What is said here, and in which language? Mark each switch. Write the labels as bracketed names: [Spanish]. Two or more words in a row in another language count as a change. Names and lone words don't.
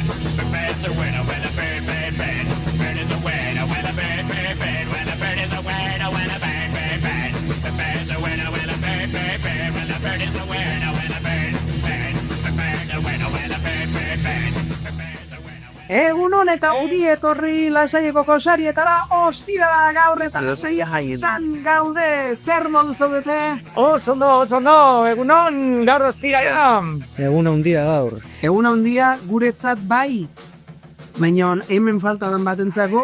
[English] The bird's a winner when a bird, bird, bird. Bird is a winner when a bird, bird, bird. When a bird is a winner when a bird, bird, bird. The bird's a winner when a bird, bird, bird. When a bird is a winner when a bird, bird. The bird's a winner when a bird, bird, bird. The bird's a winner when a... [Basque] Egunon eta udi etorri lasaieko kosarietara, ostira gaur eta lasaia jaietan gaude, zer modu zaudete? Oso ondo, egunon, gaur ostira da. Eguna handia gaur. Eguna handia guretzat bai, baina hemen falta dan batentzako,